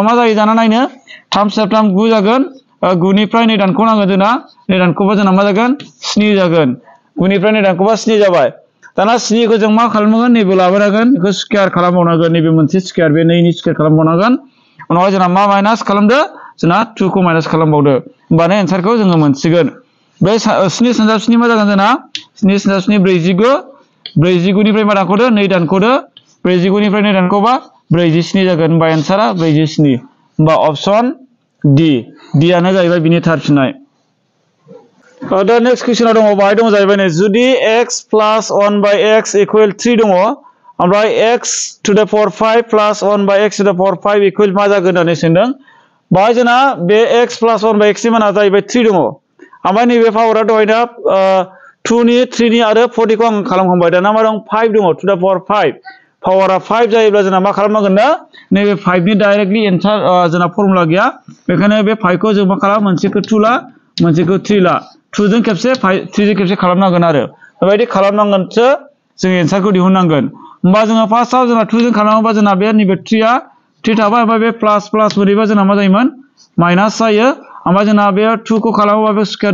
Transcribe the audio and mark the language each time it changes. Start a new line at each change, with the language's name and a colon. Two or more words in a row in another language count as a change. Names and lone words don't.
Bodo: मा जायो दाना नायनो 3 × 3 9 जागोन 9 निफ्राय 2 दानख'नांगोन जोंना 2 दानख'बा जोंना मा जागोन 7 जागोन 9 निफ्राय 2 दानख'बा 7 जाबाय दाना 7 खौ जों मा खालामनांगोन नैबे लाबोनांगोन बेखौ स्क्वायर खालामबावनांगोन नैबे मोनसे स्क्वायर बे 2 नि स्क्वायर खालामबावनांगोन उनावहाय जोंना मा माइनास खालामदो जोंना 2 खौ माइनास खालामबावदो होमबानो एन्सारखौ जोङो मोनसिगोन बे 7 सानजाब 7 मा जागोन जोंना 7 सानजाब 7 49 निफ्राय मा दानख'दो 2 दानख'दो 49 निफ्राय 2 दानख'बा 47 जागोन होमबा एन्सारा 47 होमबा
English: option D
Bodo: आनो जाहैबाय बिनि थार फिननाय दा
English: next question
Bodo: दङ बाहाय दङ जाहैबाय नै जुदि
English: x plus 1 by x equal 3
Bodo: दङ ओमफ्राय
English: x to the power 5 plus 1 by x to the power 5 equal
Bodo: मा जागोन होननानै सोंदों बाहाय जोंना बे
English: x plus 1 by x
Bodo: नि माना जाहैबाय 3 दङ ओमफ्राय नैबे पावारा दहायना 2 नि 3 नि आरो 40 खौ आं खालामखांबाय दाना मा दं 5 दङ
English: to the power 5
Bodo: पावारा 5 जायोब्ला जोंना मा खालामनांगोन ना नैबे 5 नि
English: directly answer
Bodo: जोंना फर्मुला गैया बेखायनो बे 5 खौ जों मा खालाम मोनसेखौ 2 ला मोनसेखौ 3 ला 2 जों खेबसे 3 जों खेबसे खालामनांगोन आरो बेबायदि खालामनांगोनसो जों एन्सारखौ दिहुननांगोन होमबा जोङो फार्स्टआव जोंना 2 जों खालामोबा जोंना बे नैबे 3 आ 3 थाबाय ओमफ्राय बे प्लास बोरैबा जोंना मा जायोमोन माइनास जायो ओमफ्राय जोंना बे 2 खौ खालामोबा बे स्क्वायर